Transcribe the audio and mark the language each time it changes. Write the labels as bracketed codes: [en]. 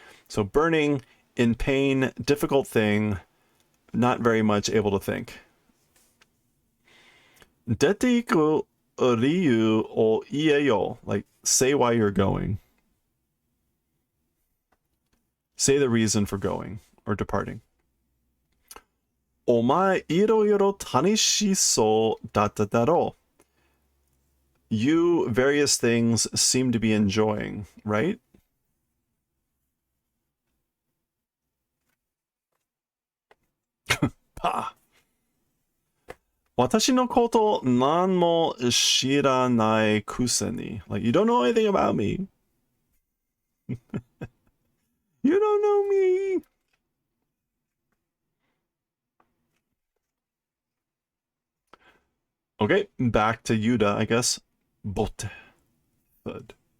[en] So burning, in pain, difficult thing, not very much able to think. [ja] Dete iku ryu o ie yo. [en] Like, say why you're going. Say the reason for going or departing. [ja] お前いろいろ楽しそうだっただろう. [en] You various things seem to be enjoying, right? Pa. [ja] 私のこと何も知らないくせに. [en] Like, you don't know anything about me. You don't know me. Okay, back to Yuda, I guess. Bote. Bud.